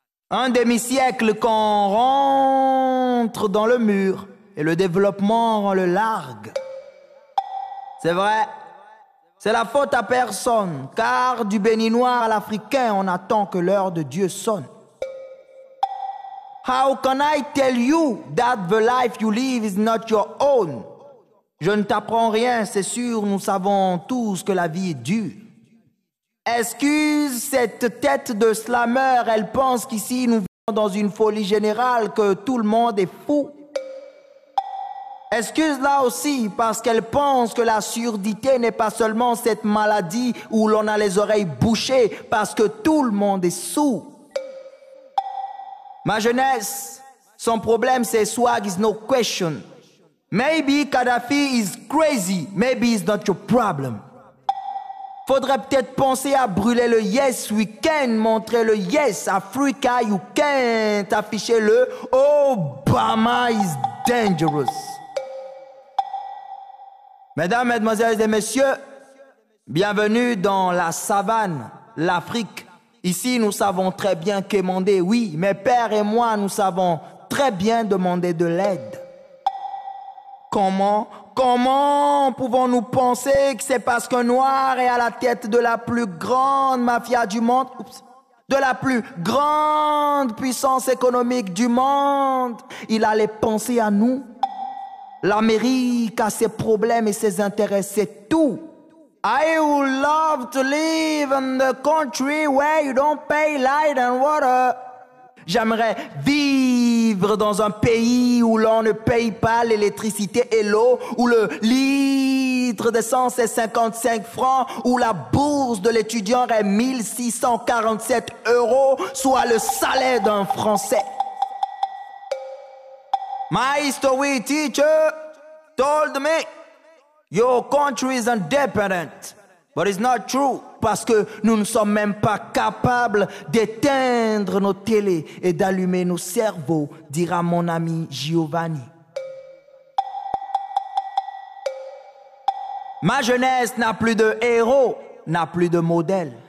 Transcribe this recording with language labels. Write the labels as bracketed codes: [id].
[fr] Un demi-siècle qu'on rentre dans le mur et le développement rend le largue. C'est vrai, c'est la faute à personne, car du béninois à l'africain, on attend que l'heure de Dieu sonne. [en] How can I tell you that the life you live is not your own? [fr] Je ne t'apprends rien, c'est sûr, nous savons tous que la vie est dure. Excuse cette tête de slammer, elle pense qu'ici nous dans une folie générale que tout le monde est fou. Excuse-la aussi parce qu'elle pense que la surdité n'est pas seulement cette maladie où l'on a les oreilles bouchées parce que tout le monde est sourd. Ma jeunesse, son problème c'est [en] swag is no question. Maybe Kadhafi is crazy, maybe it's not your problem. [fr] Faudrait peut-être penser à brûler le [en] Yes Weekend, [fr] montrer le [en] Yes Africa You Can't, [fr] afficher le [en] Obama is dangerous. [fr] Mesdames, mesdemoiselles et messieurs, bienvenue dans la savane, l'Afrique. Ici, nous savons très bien quémander, oui, mes pères et moi, nous savons très bien demander de l'aide. Comment pouvons-nous penser que c'est parce qu'un noir est à la tête de la plus grande mafia du monde, de la plus grande puissance économique du monde, il allait penser à nous? L'Amérique a ses problèmes et ses intérêts, c'est tout. [en] I would love to live in the country where you don't pay light and water. [fr] J'aimerais vivre dans un pays où l'on ne paye pas l'électricité et l'eau, où le litre d'essence est 55 francs, où la bourse de l'étudiant est 1647 €, soit le salaire d'un Français. [en] My history teacher told me, your country is independent. But it's not true, [fr] parce que nous ne sommes même pas capables d'éteindre nos télés et d'allumer nos cerveaux, dira mon ami Giovanni. Ma jeunesse n'a plus de héros, n'a plus de modèle.